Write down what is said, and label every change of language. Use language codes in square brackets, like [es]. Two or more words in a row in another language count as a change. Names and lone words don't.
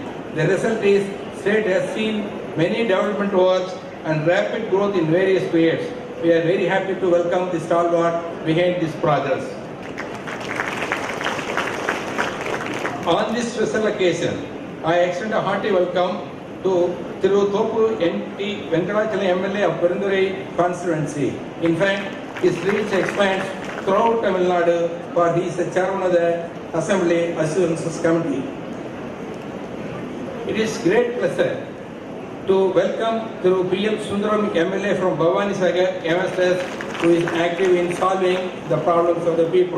[en] The result is state has seen many development works and rapid growth in various spheres. We are very happy to welcome the stalwart behind this progress. On this special occasion, I extend a hearty welcome to Thiru Thopu N.T. Venkatachalam MLA of Perundurai constituency. In fact, his reach expands throughout Tamil Nadu, for he is the chairman of the Assembly Assurances Committee. It is great pleasure to welcome Thiru P.L. Sundaram MLA from Bhavani Sagar, MSS, who is active in solving the problems of the people.